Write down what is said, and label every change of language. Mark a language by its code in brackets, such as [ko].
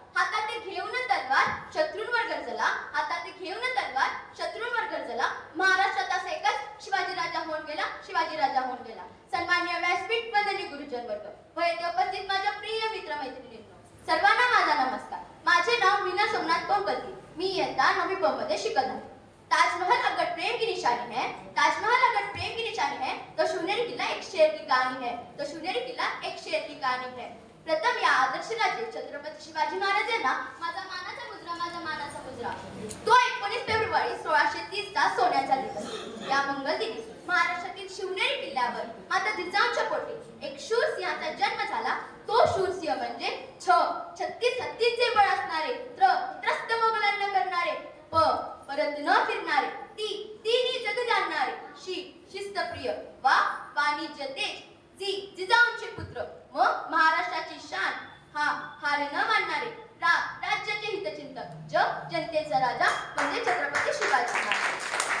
[mr] हातात ते घेऊन तलवार शत्रूंवर गरजला, हातात ते घेऊन तलवार शत्रूंवर गरजला. महाराष्ट्रात असा एकच शिवाजी राजा होऊन गेला, शिवाजी राजा होऊन गेला. सन्मान्य व्यासपीठ वंदनीय गुरुजन वर्ग व येथे उपस्थित माझ्या प्रिय मित्र मैत्रिणींनो, सर्वांना माझा नमस्कार. माझे नाव मीना सोमनाथ कोंपती. मी इयत्ता 9वी ब मध्ये शिकत आहे. [hi] ताजमहल अगर प्रेम की निशानी है, ताजमहल अगर प्रेम की निशानी है, तो शिवनेरी किला एक शेर की कहानी है, तो शिवनेरी किला एक शेर की कहानी है. [mr] प्रथम या आदर्श राजे छत्रपती शिवाजी महाराज यांना माझा मानाचा मुजरा, माझा मानाचा मुजरा. तो 19 फेब्रुवारी 1630 चा सोन्याचा दिवस. या मंगलदिनी महाराष्ट्रातील शिवनेरी किल्ल्यावर माता जिजाऊंच्या पोटी एक शूर सिंहाचा जन्म झाला. तो शूर सिंह म्हणजे 36 हत्तींचे बळ असणारे, त्रस्त मोगलांना करणारे, परत न फिरणारे, तिन्ही जग जाणणारे, शिस्तप्रिय वा वाणिज्य तेज जिजाऊंचे पुत्र, मग महाराष्ट्राची शान, हार न मानणारे, राज्याचे हितचिंतक, जनतेचा राजा म्हणजे छत्रपती शिवाजी महाराज.